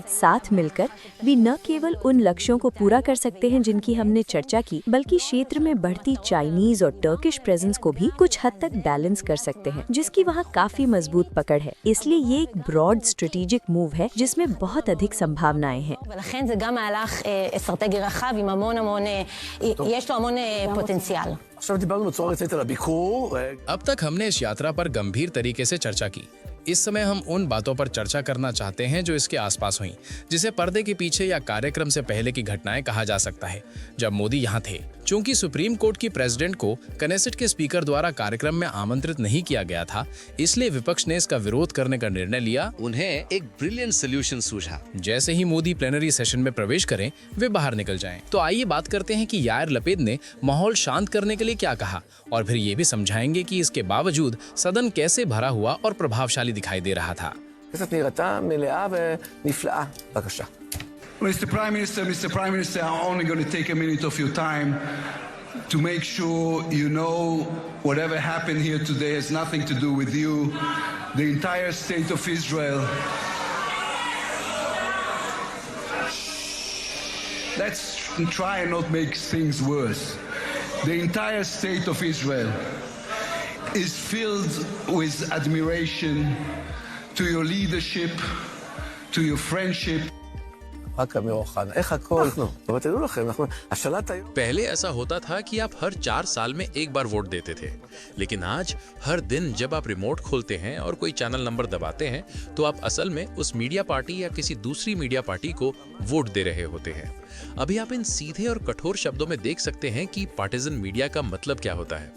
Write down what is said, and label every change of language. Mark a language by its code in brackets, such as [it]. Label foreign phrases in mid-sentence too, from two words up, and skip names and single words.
[hi] साथ मिलकर भी न केवल उन लक्ष्यों को पूरा कर सकते हैं जिनकी हमने चर्चा की, बल्कि क्षेत्र में बढ़ती चाइनीज और [en] Turkish presence [hi] को भी कुछ हद तक बैलेंस कर सकते हैं, जिसकी वहाँ काफी मजबूत पकड़ है। इसलिए ये एक [en] broad strategic move [hi] है जिसमें बहुत अधिक संभावनाएं हैं। [he] ולכן זה גם מהלך אסטרטגי רחב עם המון יש לו המון פוטנציאל. עכשיו דיברנו בצורה רצינית על הביקור. [hi] अब तक हमने इस यात्रा पर गंभीर तरीके से चर्चा की। इस समय हम उन बातों पर चर्चा करना चाहते हैं जो इसके आसपास हुई, जिसे पर्दे के पीछे या कार्यक्रम से पहले की घटनाएं कहा जा सकता है जब मोदी यहाँ थे। चूंकि सुप्रीम कोर्ट की प्रेसिडेंट को कनेसेट के स्पीकर द्वारा कार्यक्रम में आमंत्रित नहीं किया गया था, इसलिए विपक्ष ने इसका विरोध करने का निर्णय लिया। उन्हें एक [en] brilliant solution [hi] सूझा। जैसे ही मोदी [en] plenary session [hi] में प्रवेश करें, वे बाहर निकल जाएं। तो आइए बात करते हैं कि यायर लपेद ने माहौल शांत करने के लिए क्या कहा, और फिर ये भी समझाएंगे कि इसके बावजूद सदन कैसे भरा हुआ और प्रभावशाली दिखाई दे रहा था। [he] הכנסת נראתה מלאה ונפלאה. בבקשה. [en] Mr. Prime Minister, I'm only going to take a minute of your time to make sure you know whatever happened here today has nothing to do with you. The entire state of Israel. Let's try and not make things worse. The entire state of Israel is filled with admiration to your leadership, to your friendship. [he] רק אמיר אוחנה, איך הכל? אבל תדעו לכם, השלט היום... [hi] पहले ऐसा होता था कि आप हर 4 साल में एक बार वोट देते थे, लेकिन आज हर दिन जब आप रिमोट खोलते हैं और कोई चैनल नंबर दबाते हैं तो आप असल में उस [en] media party [hi] या किसी दूसरी [en] media party [hi] को वोट दे रहे होते हैं। अभी आप इन सीधे और कठोर शब्दों में देख सकते हैं कि [en] partisan media [hi] का मतलब क्या होता है।